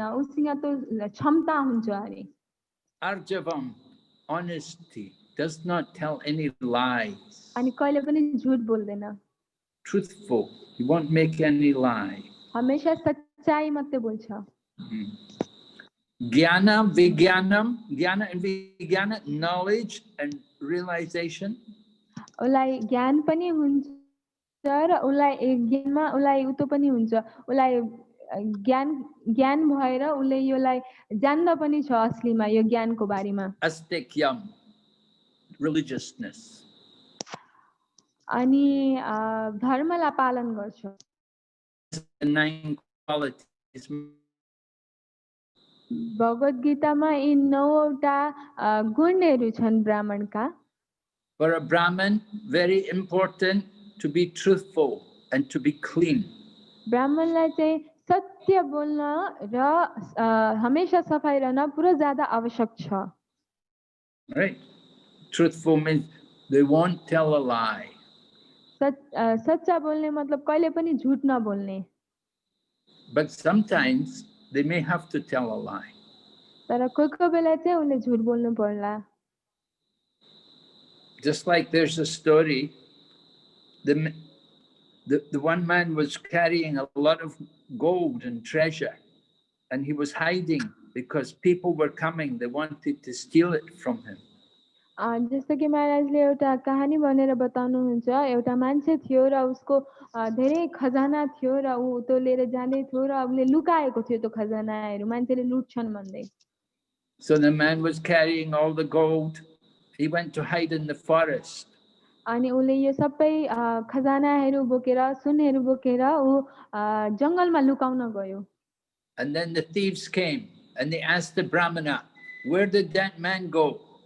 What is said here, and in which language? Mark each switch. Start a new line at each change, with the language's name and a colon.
Nepali: उसँग त्यो क्षमता हुन्छ अरे।
English: Arjavam, honesty, does not tell any lies.
Nepali: अनि कहिले पनि झुट बोल्दैन।
English: Truthful, he won't make any lie.
Nepali: हमेशा सच्चाई मात्रै बोल्छ।
English: Jnana, Vijnanam, Jnana and Vijnana, knowledge and realization.
Nepali: उसलाई ज्ञान पनि हुन्छ र उसलाई ज्ञानमा उसलाई उतो पनि हुन्छ। उसलाई ज्ञान भएर उसले योलाई जान्दा पनि छ असलीमा यो ज्ञानको बारेमा।
English: Astekyam, religiousness.
Nepali: अनि धर्मलाई पालन गर्छ।
English: The 9 qualities.
Nepali: भगवत गीतामा यी 9वटा गुणहरू छन् ब्राह्मणका।
English: For a Brahmin, very important to be truthful and to be clean.
Nepali: ब्राह्मणलाई चाहिँ सत्य बोल्न र हमेशा सफाई रहन पुरा ज्यादा आवश्यक छ।
English: Right? Truthful means they won't tell a lie.
Nepali: सच्चा बोल्ने मतलब कहिले पनि झुट नबोल्ने।
English: But sometimes they may have to tell a lie.
Nepali: तर कोही बेला चाहिँ उनले झुट बोल्नु पर्ला।
English: Just like there's a story, the one man was carrying a lot of gold and treasure, and he was hiding because people were coming, they wanted to steal it from him.
Nepali: जस्तो कि महाराजले एउटा कहानी भनेर बताउनुहुन्छ। एउटा मान्छे थियो र उसको धेरै खजाना थियो र ऊ त्यो लिएर जाँदै थियो र उसले लुकाएको थियो त्यो खजानाहरू मान्छेले लुट्छन् भन्दै।
English: So the man was carrying all the gold. He went to hide in the forest.
Nepali: अनि उसले यो सबै खजानाहरू बोकेर सुनहरू बोकेर ऊ जंगलमा लुकाउन गयो।
English: And then the thieves came and they asked the Brahmana, where did that man go?